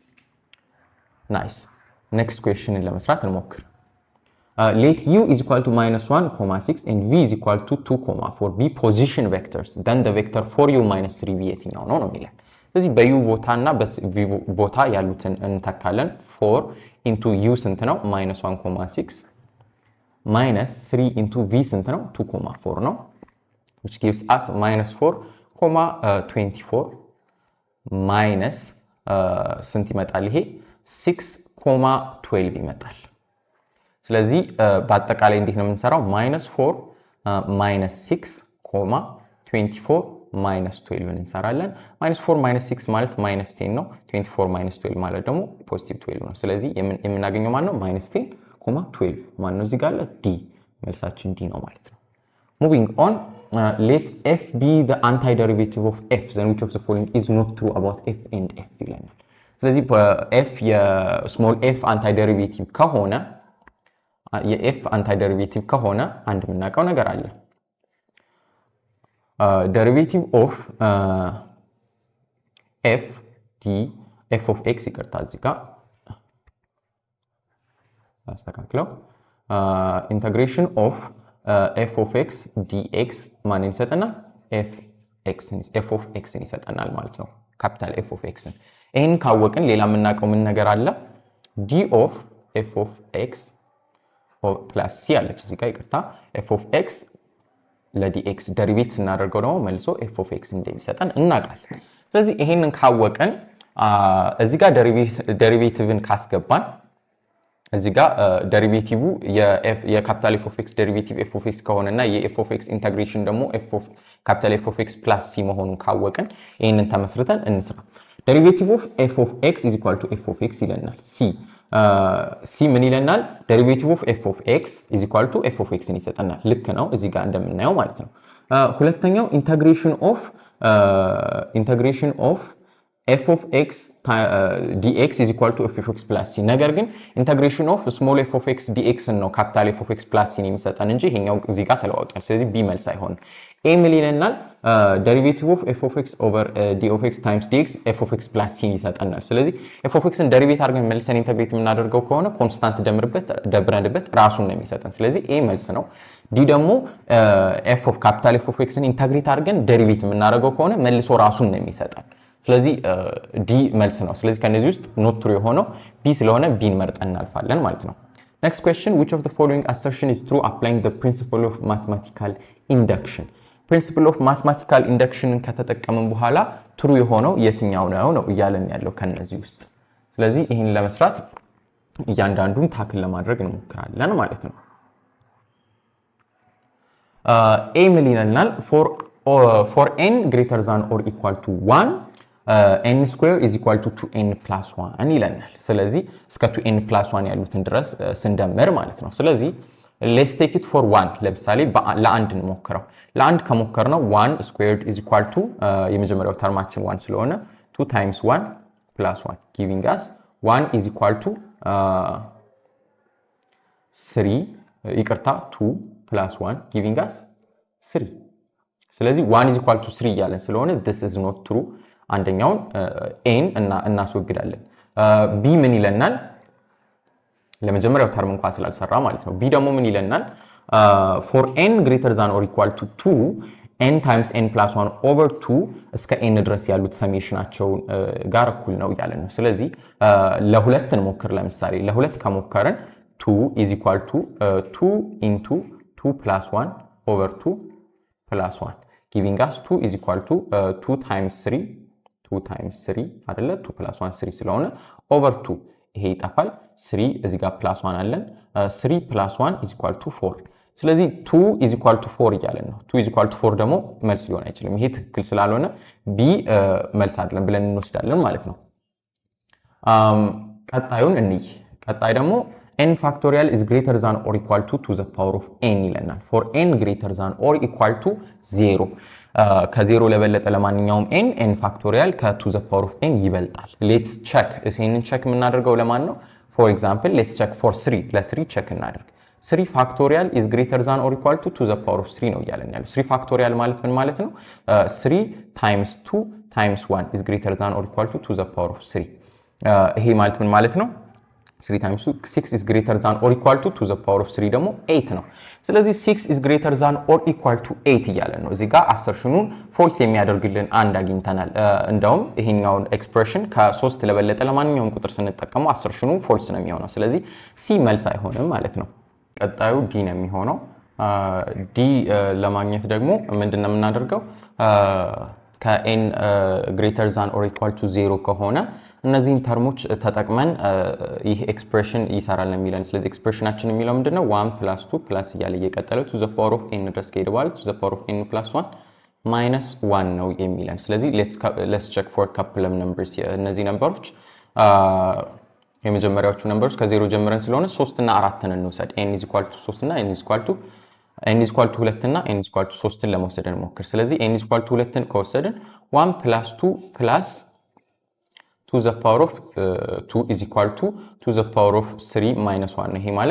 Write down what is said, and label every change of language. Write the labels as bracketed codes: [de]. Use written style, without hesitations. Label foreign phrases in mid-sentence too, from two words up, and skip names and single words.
[en] ናይስ next question [am] ለመስራት እንሞክር [en] let u is equal to -1, 6 and v is equal to 2, 4 be position vectors then the vector for u minus 3v [am] የትኛው ነው የሚለን ስለዚህ በu ቦታና በv ቦታ ያሉትን እንተካለን [en] 4 into u [am] ስንት ነው [en] -1, 6 minus 3 into v [am] ስንት ነው [en] 2, 4 ነው which gives us -4, [am] 24 minus ስንት ይመጣል ይሄ 6, 12 ይመጣል ስለዚህ በአጠቃላይ እንዴት ነው የምንሰራው -4 -6 24 -12 እንሰራለን -4 -6 ማለት -10 ነው 24 -12 ማለት ደግሞ +12 ነው ስለዚህ የምናገኘው ማለት ነው -10, 12 ማለት ነው እዚህ ጋር d መልሳችን d ነው ማለት ነው [en] moving on let f be the antiderivative of f then which of the following is not true about f and f [am] ይለናል ስለዚህ f የስሞል f አንታይዴሪቬቲቭ ከሆነ የf አንታይዴሪቬቲቭ ከሆነ አንድ የምናውቀው ነገር አለ [en] derivative of f d f of x [am] ይቅርታ እዚህ ጋር አስተካክለው [en] integration of f of x dx [am] ማን ይሰጠናል [en] f of x [am] ይሰጠናል ማለት ነው [en] capital f of x [am] ይሄን ካወቅን ሌላ የምናውቀው ምን ነገር አለ [en] d of f of x plus c [am] አለች እዚህ ጋር ይቅርታ [en] f of x [am] ለdx ዴሪቬት ስናደርገው ደግሞ መልሶ [en] f of x [am] እንደሚሰጠን እናውቃለን ስለዚህ ይሄንን ካወቅን እዚህ ጋር ዴሪቬቲቭን ካስገባን እዚህ ጋር ዴሪቬቲቭ የካፒታል [en] f of x [am] ዴሪቬቲቭ [en] f of x [am] ከሆነና የ [en] f of x [am] ኢንተግሬሽን ደግሞ [en] capital f of x plus c [am] መሆኑን ካወቅን ይሄንን ተመስርተን እንስራ derivative [en] of f of x [am] is equal to f of x ይለናል c ምን ይለናል [en] derivative of f of x [am] is equal to f of x ይሰጠናል ልክ ነው እዚህ ጋር እንደምናየው ማለት ነው ሁለተኛው [en] integration of f of x dx is equal to f of x plus c [am] ነገር ግን [en] integration of small f of x dx [am] ነው [en] capital f of x plus c [am] የሚሰጠን እንጂ ይሄኛው እዚህ ጋር ተለዋውጧል። ስለዚህ b መልስ አይሆንም። a ምን ይለናል? [en] derivative of f of x over d of x times dx f of x plus c [am] ይሰጠናል። ስለዚህ [en] f of x [am] ን ዴሪቬት አድርገን መልሰን ኢንተግሬት የምናደርገው ከሆነ ኮንስታንት ደምረንበት ራሱን ነው የሚሰጠን። ስለዚህ a መልስ ነው። ዲ ደግሞ [en] f of capital f of x [am] ን ኢንተግሬት አድርገን ዴሪቬት የምናደርገው ከሆነ መልሶ ራሱን ነው የሚሰጠን። ስለዚህ ዲ መልስ ነው። ስለዚህ ከነዚህ ውስጥ [en] not true [am] የሆነው ቢ ስለሆነ ቢን መርጠን እናልፋለን ማለት ነው። [en] next question, which of the following assertion is true applying the principle of mathematical induction? principle of mathematical induction [am] ከተጠቀምን በኋላ ትሩ የሆነው የትኛው ነው እያለን ያለው ከነዚህ ውስጥ። ስለዚህ ይሄን ለመስራት እያንዳንዱን ታክል ለማድረግ እንሞክራለን ማለት ነው። a ምን ይለናል? [en] for n greater than or equal to 1 n square is equal to 2n plus 1 [am] ይለናል። ስለዚህ እስከ [en] 2n plus 1 [am] ያሉትን ድረስ ስንደምር ማለት ነው። ስለዚህ [en] let's take it for 1 [am] ለምሳሌ ለአንድ እንሞክረው። ለአንድ ከሞከርነው [en] 1 squared is equal to [am] የመጀመሪያው ተርማችን [en] 1 ስለሆነ 2 times 1 plus 1 giving us 1 is equal to 3 ይቅርታ 2 plus 1 giving us 3። ስለዚህ 1 is equal to 3 [am] እያለን ስለሆነ [en] this is not true። [am] አንደኛውን ኤን እናስወግዳለን። ቢ ምን ይለናል? ለመጀመሪያው ተርም እንኳን ስላልሰራ ማለት ነው። ቢ ደግሞ ምን ይለናል? [en] for n greater than or equal to 2 n times n plus 1 over 2 [am] እስከ n ድረስ ያሉት ሰሜሽናቸው ጋር እኩል ነው እያለን ነው። ስለዚህ ለሁለት እንሞክር። ለምሳሌ ለሁለት ከሞከረን [en] 2 is equal to 2 into 2 plus 1 over 2 plus 1 giving us 2 is equal to 2 times 3 2 times 3 [am] አይደለ 2 plus 1 3 ስለሆነ [en] over 2 [am] ይሄ ይጣፋል። 3 እዚህ ጋር [en] plus 1 [am] አለን [en] 3 plus 1 is equal to 4። [am] ስለዚህ [en] 2 is equal to 4 [am] እያለን ነው። [en] 2 is equal to 4 [am] ደግሞ መልስ ሊሆን አይችልም። ይሄ ትክክል ስላልሆነ ቢ መልስ አይደለም ብለን እንወስዳለን ማለት ነው። ቀጣዩን እንይ። ቀጣይ ደግሞ [en] n factorial is greater than or equal to the power of n ይለናል። for n greater than or equal to 0 [am] ከ0 ለበለጠ ለማንኛውም n ፋክቶሪያል ከ2 [en] the power of n ይበልጣል። let's check [am] እዚህን ቼክ የምናደርገው ለማን ነው? [en] for example let's check for 3 [am] ለ3 ቼክ እናደርግ። [en] 3 factorial is greater than or equal to the power of 3 [am] ነው እያለን ያለው። [en] 3 factorial [am] ማለት ምን ማለት ነው? [en] 3 times 2 times 1 is greater than or equal to the power of 3 [am] ይሄ ማለት ምን ማለት ነው? [en] 3 times 2 6 is greater than or equal to the power of 3 [am] ደግሞ 8 ነው። ስለዚህ [en] 6 is greater than or equal to 8 [am] እያለን ነው። እዚህ ጋር አሰርሽኑን ፎልስ የሚያደርግልን አንድ አግኝተናል። እንደውም ይሄኛውን ኤክስፕሬሽን ከ3 ለበለጠ ለማንኛውም ቁጥር ስንጠቀመው አሰርሽኑ ፎልስ ነው የሚሆነው። ስለዚህ ሲ መልስ አይሆንም ማለት ነው። ቀጣዩ ዲ ነው የሚሆነው። ዲ ለማግኘት ደግሞ ምንድነው የምናደርገው? ከn [en] greater than or equal to 0 [am] ከሆነ እነዚህን ተርሞች ተጠቅመን ይህ ኤክስፕሬሽን ይሰራል የሚለን። ስለዚህ ኤክስፕሬሽናችን የሚለው ምንድነው? 1 + 2 ፕላስ እያለ እየቀጠለ [en] to the power of n [am] ድረስ ከሄደ በኋላ [en] to the power of n [am] + 1 minus 1 ነው የሚለን። ስለዚህ [en] let's check for a couple of numbers። [am] እነዚህ ነምበሮች የመጀመሪያዎቹ ነምበሮች ከ0 ጀምረን ስለሆነ 3 እና 4ን እንውሰድ። n = 3 እና n = 2 እና n = 3ን ለመውሰድ እንሞክር። ስለዚህ n = 2ን ከወሰድን 1 + 2 + [en] to the power of 2 is equal to the power of 3 minus 1 [am] ይሄ ማለት